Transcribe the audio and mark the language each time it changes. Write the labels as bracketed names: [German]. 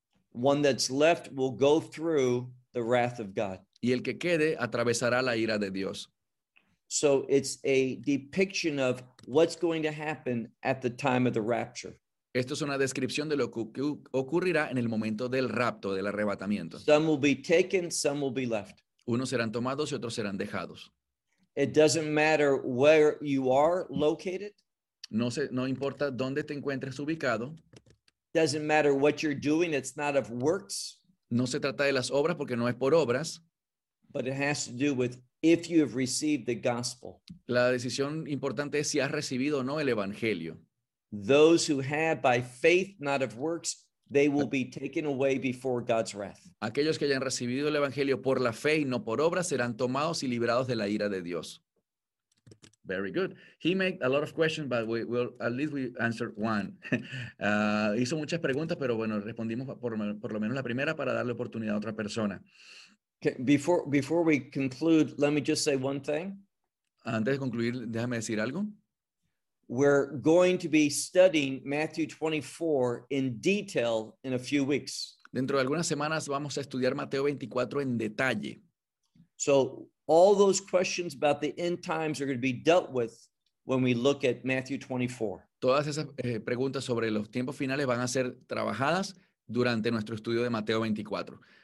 [English] One that's left will go through the wrath of God. [Spanish] Y el que quede atravesará la ira de Dios. [English] So it's a depiction of what's going to happen at the time of the rapture. [Spanish] Esto es una descripción de lo que ocurrirá en el momento del rapto, del arrebatamiento. [English] Some will be taken, some will be left. [Spanish] Unos serán tomados y otros serán dejados. [English] It doesn't matter where you are located. [Spanish] No importa dónde te encuentres ubicado. [English] Doesn't matter what you're doing, it's not of works. [Spanish] No se trata de las obras porque no es por obras. [English] But it has to do with if you have received the gospel. [Spanish] La decisión importante es si has recibido o no el evangelio. [English] Those who have by faith, not of works, they will be taken away before God's wrath. [Spanish] Aquellos que hayan recibido el evangelio por la fe y no por obras serán tomados y librados de la ira de Dios. [English] Very good. He made a lot of questions, but we answered one. [Spanish] Hizo muchas preguntas, pero bueno, respondimos por lo menos la primera para darle oportunidad a otra persona. [English] Okay, before we conclude, let me just say one thing. [Spanish] Antes de concluir, déjame decir algo. [English] We're going to be studying Matthew 24 in detail in a few weeks. [Spanish] Dentro de algunas semanas vamos a estudiar Mateo 24 en detalle. [English] So all those questions about the end times are going to be dealt with when we look at Matthew 24. [Spanish] Todas esas preguntas sobre los tiempos finales van a ser trabajadas durante nuestro estudio de Mateo 24.